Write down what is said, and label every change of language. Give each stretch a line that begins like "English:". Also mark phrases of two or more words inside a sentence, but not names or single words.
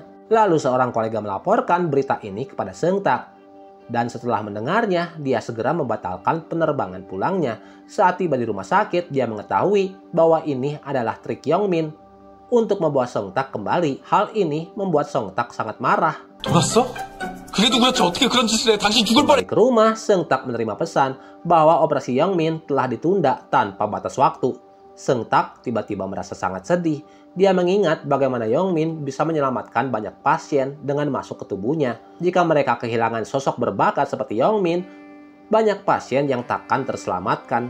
Indonesian: Lalu seorang kolega melaporkan berita ini kepada Seung Tak. Dan setelah mendengarnya, dia segera membatalkan penerbangan pulangnya. Saat tiba di rumah sakit, dia mengetahui bahwa ini adalah trik Yongmin untuk membawa Seung Tak kembali. Hal ini membuat Seung Tak sangat marah.
Korean: 돌았어? 그게 누구였지? 어떻게 그런 짓을 해? 당신 죽을 뻔해.
Indonesian: Ke rumah, Seung Tak menerima pesan bahwa operasi Yongmin telah ditunda tanpa batas waktu. Seung Tak tiba-tiba merasa sangat sedih. Dia mengingat bagaimana Yongmin bisa menyelamatkan banyak pasien dengan masuk ke tubuhnya. Jika mereka kehilangan sosok berbakat seperti Yongmin, banyak pasien yang takkan terselamatkan.